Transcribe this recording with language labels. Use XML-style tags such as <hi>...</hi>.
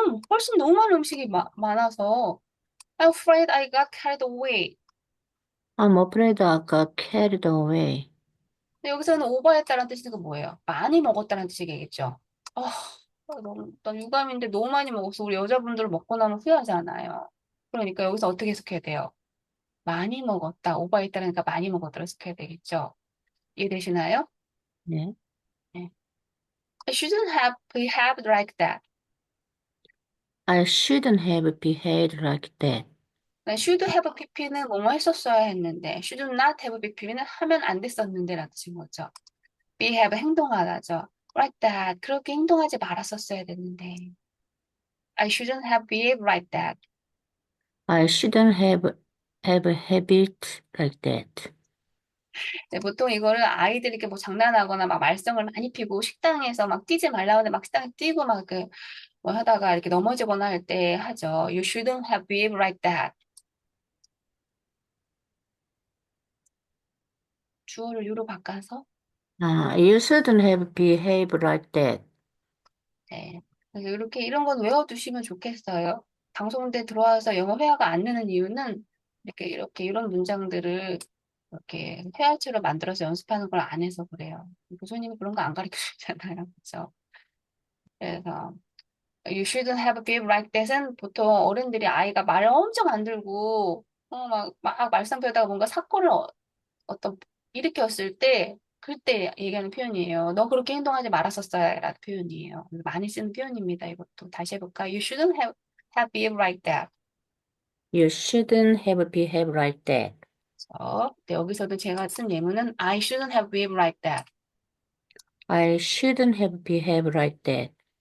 <ko>훨씬 너무 많은 음식이 많아서</ko> <en>I'm afraid I got carried away. I'm afraid I got carried away.</en> <ko>근데 여기서는 오버했다는 뜻이 뭐예요? 많이 먹었다는 뜻이겠죠. 아, 나 유감인데 너무 많이 먹었어. 우리 여자분들 먹고 나면 후회하잖아요. 그러니까 여기서 어떻게 해석해야 돼요? 많이 먹었다. 오버했다니까 많이 먹었다고 해석해야 되겠죠. 이해되시나요? 네. 네.</ko> <en>I shouldn't have behaved like that. I shouldn't have behaved like that. should have pp</en> <ko>는 뭐뭐 했었어야 했는데,</ko> <en>should not have pp</en> <ko>는 하면 안 됐었는데 라는 뜻인 거죠. behave 행동하다죠.</ko> <en>like that.</en> <ko>그렇게 행동하지 말았었어야 됐는데.</ko> <en>I shouldn't have behaved like that. I shouldn't have habit like that.</en> <ko>네, 보통 이거를 아이들이 이렇게 뭐 장난하거나 막 말썽을 많이 피고 식당에서 막 뛰지 말라고 하는데 막 식당에 뛰고 막 그 뭐 하다가 이렇게 넘어지거나 할 때 하죠.</ko> <en>You shouldn't have behaved like that.</en> <ko>주어를 you로 바꿔서</ko> <en>You shouldn't have behaved like that.</en> <ko>네. 그래서 이렇게 이런 건 외워두시면 좋겠어요. 방송대 들어와서 영어 회화가 안 느는 이유는 이렇게 이런 문장들을 이렇게 회화체로 만들어서 연습하는 걸 안 해서 그래요. 교수님이 그런 거 안 가르쳐 주잖아요. 그렇죠? 그래서</ko> <en>You shouldn't have behaved like that</en> <ko>은 보통 어른들이 아이가 말을 엄청 안 들고 막 말썽 피우다가 뭔가 사건을 어떤 일으켰을 때 그때 얘기하는 표현이에요. 너 그렇게 행동하지 말았었어야 라는 표현이에요. 많이 쓰는 표현입니다. 이것도 다시 해볼까?</ko> <en>You shouldn't have behaved like that. You shouldn't have behaved like that.</en> <ko>네, 여기서도 제가 쓴 예문은</ko> <en>I shouldn't have behaved like that. I shouldn't have behaved like that.</en>